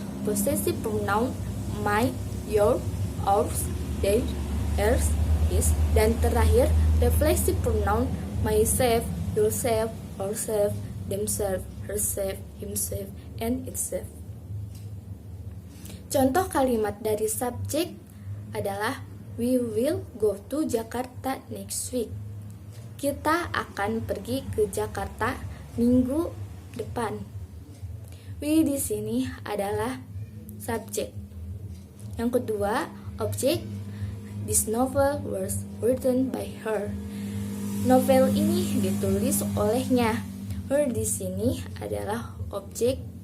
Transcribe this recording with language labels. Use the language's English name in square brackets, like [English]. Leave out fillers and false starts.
[English] Possessive pronoun my, your, ours, their, hers, his. [Indonesian] Dan terakhir [English] reflexive pronoun myself, yourself, ourself, themselves, herself, himself, and itself. [Indonesian] Contoh kalimat dari subjek adalah [English] we will go to Jakarta next week. [Indonesian] Kita akan pergi ke Jakarta minggu depan. We di sini adalah subjek. Yang kedua, objek. [English] This novel was written by her. [Indonesian] Novel ini ditulis olehnya. Her di sini adalah objek.